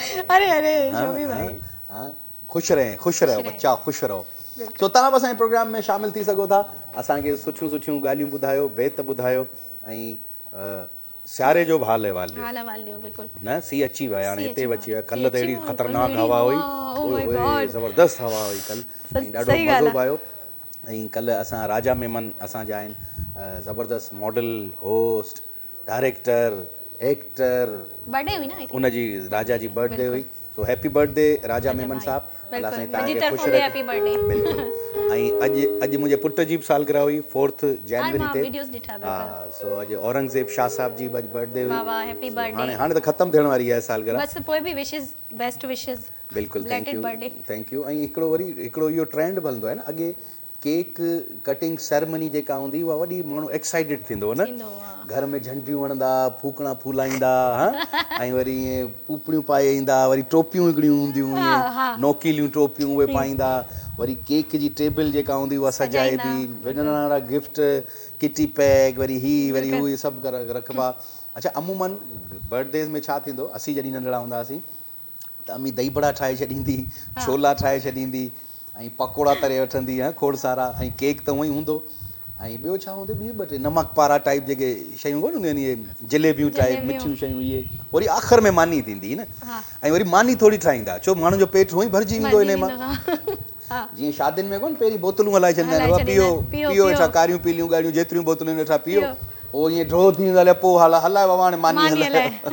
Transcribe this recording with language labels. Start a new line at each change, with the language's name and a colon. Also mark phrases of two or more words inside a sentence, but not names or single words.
Sindhi: अरे शोभी भाई खुश रहो बच्चा खुश रहो तो तव्हां बि असांजे प्रोग्राम में शामिल थी सघो था असांखे सुठियूं ॻाल्हियूं ॿुधायो बेत ॿुधायो ऐं सियारे जो हाल है वालियो हाल वालियो बिल्कुल न सी अची विया हाणे सी हिते अची अची विया विया। कल्ह त सी अहिड़ी अची ख़तरनाक विया। हवा हुई वाह,
English: oh my ओए
Sindhi: God। ज़बरदस्त हवा हुई कल्ह ऐं ॾाढो सही ॻाल्हि मज़ो आहे। पियो ऐं कल्ह असां राजा मेमन असांजा आहिनि ज़बरदस्त
English: model host director actor
Sindhi: बर्थडे हुई ना
English: I think
Sindhi: उनजी राजा जी बर्थडे हुई सो
English: happy birthday
Sindhi: राजा मेमन साहब अल्लाह साईं मुंहिंजी तव्हांखे तरफ़ों ख़ुशि बि रखे
English: happy birthday
Sindhi: बिल्कुलु ऐं अॼु मुंहिंजे पुट जी बि सालगिरह हुई 4 जनवरी मां ते videos ॾिठा हा सो अॼु औरंगज़ेब शाह साहब जी बि अॼु बर्थडे हुई वाह वाह
English: happy birthday
Sindhi: हाणे त ख़तमु थियण वारी आहे सालगिरह बस पोइ बि विशेस
English: best wishes
Sindhi: बिल्कुलु
English: thank you
Sindhi: बर्थडे
English: thank you
Sindhi: ऐं हिकिड़ो इहो ट्रेंड हलंदो आहे न अॻे
English: cake cutting ceremony
Sindhi: जेका हूंदी उहा वॾी माण्हू एक्साइटेड थींदो न थींदो आहे। घर में झंडियूं हणंदा फूकणा फूलाईंदा हा ऐं वरी ईअं पुपड़ियूं पाए ईंदा वरी टोपियूं हिकिड़ियूं हूंदियूं ईअं नोकीलियूं टोपियूं उहे पाईंदा वरी केक जी टेबल जेका हूंदी उहा सजाइबी वॾा नंढा गिफ्ट किटी पैक वरी वरी हू इहे सभु रखबा अच्छा अमूमन बर्थडेज़ में छा थींदो असीं जॾहिं नंढड़ा हूंदा हुआसीं त अम्मी दही बड़ा ठाहे छॾींदी छोला ठाहे छॾींदी ऐं पकोड़ा तरे वठंदी खोड़ सारा ऐं केक त हूअं ई हूंदो ऐं ॿियो छा हूंदो ॿियूं ॿ टे नमक पारा टाइप जेके शयूं कोन हूंदियूं आहिनि इहे जलेबियूं टाइप मिठियूं शयूं इहे वरी आख़िर में मानी थींदी न ऐं वरी मानी थोरी ठाहींदा छो माण्हुनि जो पेट हूअं ई भरिजी वेंदो इन मां जीअं शादियुनि में कोन पहिरीं बोतलूं हलाए छॾींदा आहिनि पीओ पीओ वेठा कारियूं पीलियूं ॻाढ़ियूं जेतिरियूं बोतलूं वेठा पीओ पोइ ईअं ड्रो थी वेंदो हले पोइ हलाए बाबा हाणे मानी हलाए